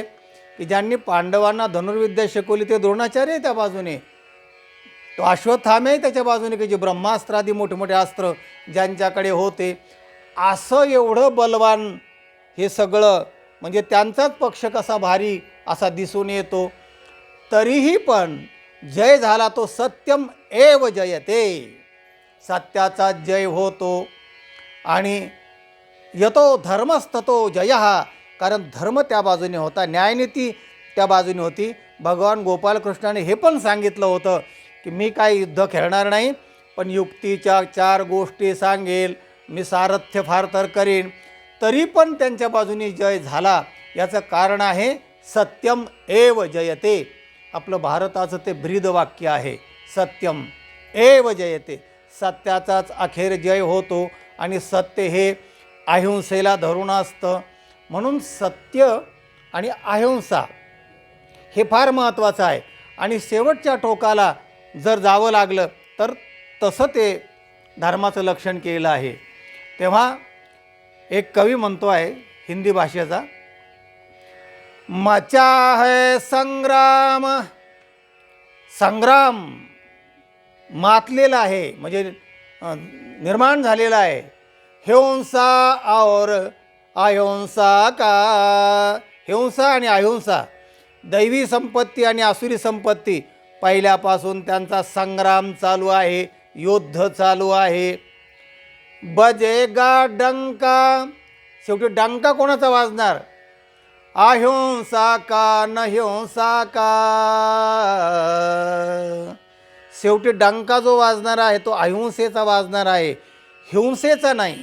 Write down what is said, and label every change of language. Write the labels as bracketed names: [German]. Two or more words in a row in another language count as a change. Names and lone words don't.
[Marathi] की ज्यांनी पांडवांना धनुर्विद्या शिकवली ते द्रोणाचार्य त्या बाजूने, तो अश्वत्थामे त्याच्या बाजूने की जे ब्रह्मास्त्रादी मोठमोठे अस्त्र ज्यांच्याकडे होते. असं एवढं बलवान हे सगळं, म्हणजे त्यांचाच पक्ष कसा भारी असा दिसून येतो. तरीही पण जय झाला तो [Sanskrit] सत्यम एव जयते, [Marathi] सत्याचा जय होतो. [Sanskrit] आणि यतो धर्मस्ततो जयः, [Marathi] कारण धर्म त्या बाजूने होता, न्यायनीती त्या बाजूने होती. भगवान गोपालकृष्णाने हे पण सांगितलं होतं की मी काय युद्ध खेळणार नाही, पण युक्तीच्या 4 गोष्टी सांगेल, मी सारथ्य फार तर करीन. तरी पण त्यांच्या बाजूने जय झाला. याचं कारण आहे [Sanskrit] सत्यम एव जयते. [Marathi] आपलं भारताचं ते ब्रीद वाक्य आहे, [Sanskrit] सत्यम एव जयते, [Marathi] सत्याचाच अखेर जय होतो. आणि सत्य हे अहिंसेला धरून असतं, म्हणून सत्य आणि अहिंसा हे फार महत्त्वाचं आहे. आणि शेवटच्या टोकाला जर जावं लागलं तर तसं ते धर्माचं लक्षण केलं आहे. तेव्हा एक कवी म्हणतो आहे हिंदी भाषेचा, [Hindi] मचा है संग्राम, [Marathi] संग्राम मातलेला आहे म्हणजे निर्माण झालेला आहे. [Hindi] हिंसा और अहिंसा का, [Marathi] हिंसा आणि अहिंसा, दैवी संपत्ती आणि आसुरी संपत्ती, पहिल्यापासून त्यांचा संग्राम चालू आहे, युद्ध चालू आहे. [Hindi] बजेगा डंका, [Marathi] शेवटी डंका कोणाचा वाजणार, [Hindi] अहिंसा का न हिंसा का, [Marathi] शेवटी डंका जो वाजणार आहे तो अहिंसेचा वाजणार आहे, हिंसेचा नाही.